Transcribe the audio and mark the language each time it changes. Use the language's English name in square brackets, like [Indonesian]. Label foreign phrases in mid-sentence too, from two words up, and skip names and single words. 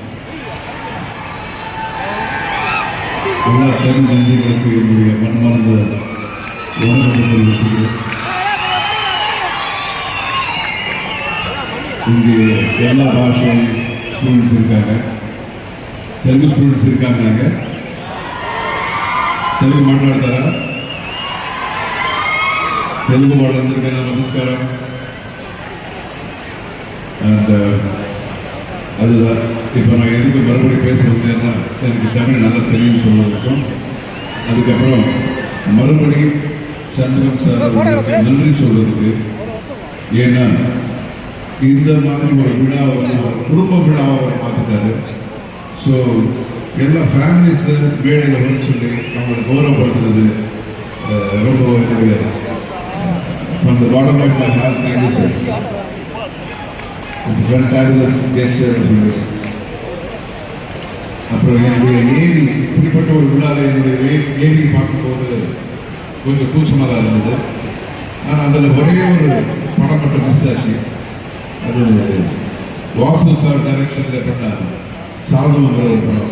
[Tamil] எல்லா தமிழ் நெஞ்சங்களுக்கு என்னுடைய மனமார்ந்த வணக்கத்தை தெரிவிச்சுக்கிறேன். இங்கே எல்லா பாஷை ஸ்டூடெண்ட்ஸ் இருக்காங்க, தெலுங்கு ஸ்டூடெண்ட்ஸ் இருக்காங்க. [Telugu] తెలుగు మాట్లాడతారా? తెలుగు వాళ్ళందరికీ నా నమస్కారం. [Tamil] அண்ட் அதுதான் இப்போ நான் எதுக்கு மறுபடியும் பேச வந்தேன்னா எனக்கு தமிழ் நல்லா தெரியும் சொல்வதற்கும், அதுக்கப்புறம் மறுபடியும் சந்திரன் சார் அவர்களுக்கு நன்றி சொல்வதற்கு. ஏன்னா இந்த மாதிரி ஒரு விழாவை வந்து ஒரு குடும்ப விழாவை அவர் பார்த்துட்டாரு. ஸோ எல்லா ஃபேமிலிஸ் மேடையில் வந்து சொல்லி அவங்களை கௌரவப்படுத்துறது ரொம்ப என்னுடைய [English] from the bottom of my heart, thank you sir. It's a fantabulous gesture of yours. [Tamil] அப்புறம் என்னுடைய நேவி இப்படிப்பட்ட ஒரு விழாவில் என்னுடைய நேவி பார்க்கும்போது கொஞ்சம் கூச்சமாக தான் இருந்தது. ஆனால் அதில் ஒரே ஒரு படம் மட்டும் மிஸ் ஆச்சு. அது வாசு சார் டைரக்ஷனில் பண்ண சாதுங்கிற ஒரு படம்.